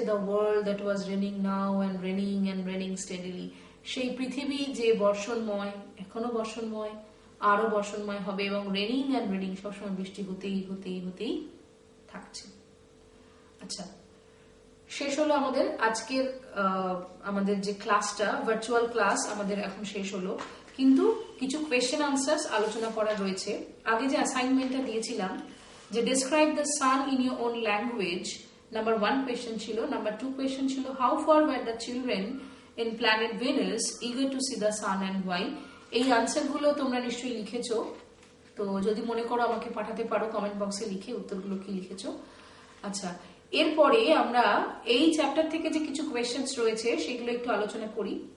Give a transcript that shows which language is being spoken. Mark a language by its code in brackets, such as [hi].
[en] The world that was raining now and raining steadily. [bn] সেই পৃথিবী যে বর্ষণময়, এখনো বর্ষণময়, আরো বর্ষণময় হবে এবং raining সবসময় বৃষ্টি হতেই থাকছে। আচ্ছা, শেষ হলো আমাদের আজকের আমাদের যে ক্লাসটা, ভার্চুয়াল ক্লাস আমাদের এখন শেষ হলো, কিন্তু কিছু কোয়েশ্চেন আনসার্স আলোচনা করা রয়েছে। আগে যে অ্যাসাইনমেন্টটা দিয়েছিলাম যে [en] describe the sun in your own language, [bn] number 1 question ছিল। নাম্বার 2 কোয়েশ্চেন ছিল [en] how far were the children in planet Venus eager to see the sun and why? [bn] এই আনসারগুলো তোমরা নিশ্চয়ই লিখেছো, তো যদি মনে করো আমাকে পাঠাতে পারো কমেন্ট বক্সে লিখে উত্তরগুলো কি লিখেছো। আচ্ছা, এরপরে আমরা এই চ্যাপ্টার থেকে যে কিছু কোয়েশ্চেন্স রয়েছে সেগুলো একটু আলোচনা করি।